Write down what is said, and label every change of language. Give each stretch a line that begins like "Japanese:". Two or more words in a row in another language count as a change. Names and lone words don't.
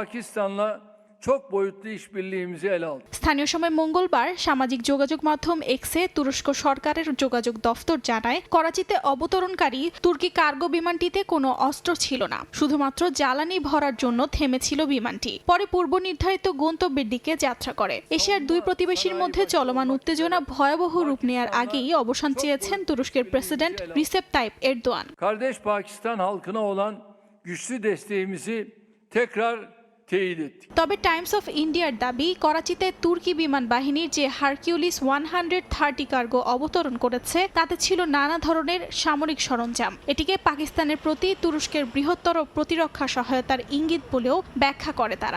Bangla: স্থানীয় সময় মঙ্গলবার সামাজিক যোগাযোগ মাধ্যম এক্সে তুরস্ক সরকারের যোগাযোগ দফতর জানায়, করাচিতে অবতরণকারী তুর্কি কার্গো বিমানটিতে কোনো অস্ত্র ছিল না, শুধুমাত্র জ্বালানি ভরার জন্য থেমেছিল বিমানটি। পরে পূর্ব নির্ধারিত গন্তব্যের দিকে যাত্রা করে। এশিয়ার দুই প্রতিবেশীর মধ্যে চলমান উত্তেজনা ভয়াবহ রূপ নেয়ার আগেই অবসান চেয়েছেন তুরস্কের প্রেসিডেন্ট রিসেপ তাইপ এরদোয়ান।
Turkish: Kardeş Pakistan halkına olan güçlü desteğimizi tekrar
Bangla: তবে টাইমস অফ ইন্ডিয়ার দাবি, করাচিতে তুর্কি বিমান বাহিনীর যে হারকিউলিস 130 কার্গো অবতরণ করেছে তাতে ছিল নানা ধরনের সামরিক সরঞ্জাম। এটিকে পাকিস্তানের প্রতি তুরস্কের বৃহত্তর প্রতিরক্ষা সহায়তার ইঙ্গিত বলেও ব্যাখ্যা করে তারা।